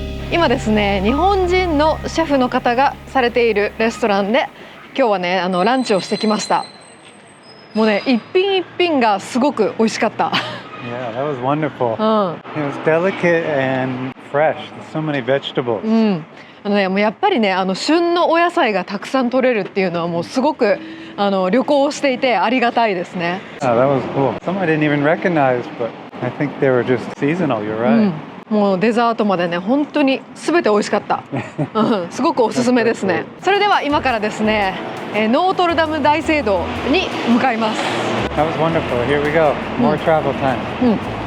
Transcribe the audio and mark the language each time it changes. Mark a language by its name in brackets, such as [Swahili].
[Japanese] 今ですね、日本人のシェフの方がされているレストランで今日はねランチをしてきました。もうね一品一品がすごく美味しかった。 [English] Yeah, that was wonderful. It was delicate and fresh. There's so many vegetables. [Japanese] もうやっぱりね旬のお野菜がたくさん取れるっていうのはもうすごく旅行をしていてありがたいですね。 [English] Oh, that was cool. Some I didn't even recognize, but I think they were just seasonal. You're right. [Japanese] もうデザートまでね本当に全て美味しかった。すごくおすすめですね。それでは今からですねノートルダム大聖堂に向かいます。 [English] That was wonderful. Here we go. More travel time.